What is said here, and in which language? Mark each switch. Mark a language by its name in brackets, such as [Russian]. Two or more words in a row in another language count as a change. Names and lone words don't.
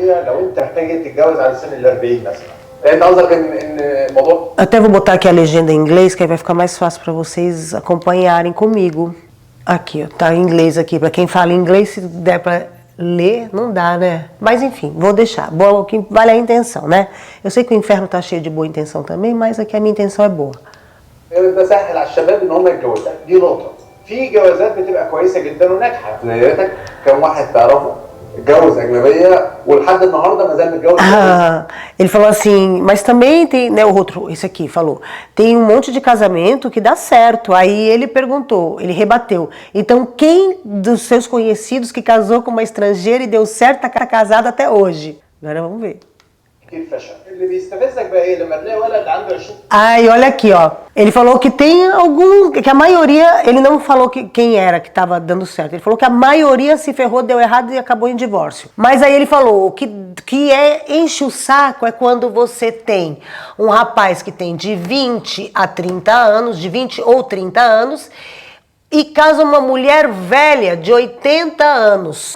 [Portuguese] Até vou botar aqui a legenda em inglês, que aí vai ficar mais fácil para vocês acompanharem comigo. Aqui, ó, tá em inglês aqui. Para quem fala inglês, se der para ler, não dá, né? Mas enfim, vou deixar. Bom, que vale a intenção, né? Eu sei que o inferno tá cheio de boa intenção também, mas aqui a minha intenção é boa. [Arabic] في جوازات بتبقى كويسه جدا وناجحه. زيك كم واحد تعرفه اتجوز اجنبيه ولحد النهارده ما زال متجوز. [Portuguese] Ele falou assim, mas também tem, né, o outro, esse aqui falou, tem um monte de casamento que dá certo. Aí ele perguntou, ele rebateu, então quem dos seus conhecidos que casou com uma estrangeira e deu certo tá casado até hoje? Agora vamos ver. [Arabic] اكيد فشل. اللي بيستفزك بقى ايه لما تلاقي ولد عنده 20. [Portuguese] Ai, olha aqui, ó. Ele falou que tem algum, que a maioria, ele não falou quem era que estava dando certo. Ele falou que a maioria se ferrou, deu errado e acabou em divórcio. Mas aí ele falou que enche o saco é quando você tem um rapaz que tem de 20 a 30 anos, de 20 ou 30 anos, e casa uma mulher velha de 80 anos.